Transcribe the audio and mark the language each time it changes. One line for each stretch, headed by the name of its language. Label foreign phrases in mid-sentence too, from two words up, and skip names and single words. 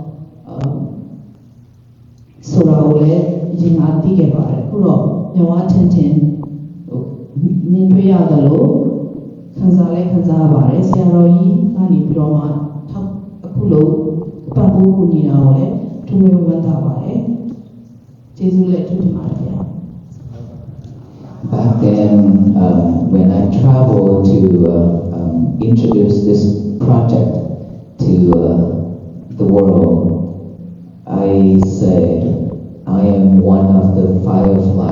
Burmese: ဆိုတာကိုလည်းရင်အားသိခဲ့ပါတယ်အခုတော့ညဝထင်ထင်မြင်တွေ့ရတယ်လို့ခံစားရပါတယ်ဆရာတော်ကြီးကနေပြီးတော့မှအခုလို့ပတ်ဖို့ကူညီတာကိုလည်းသူဝေဝမ်းသာပါတယ်ကျေးဇူးလည်းအထူးတင်ပါတယ်ဗျာ
English: Back then, when I traveled to introduce this project to the world, I said, I am one of the firefly.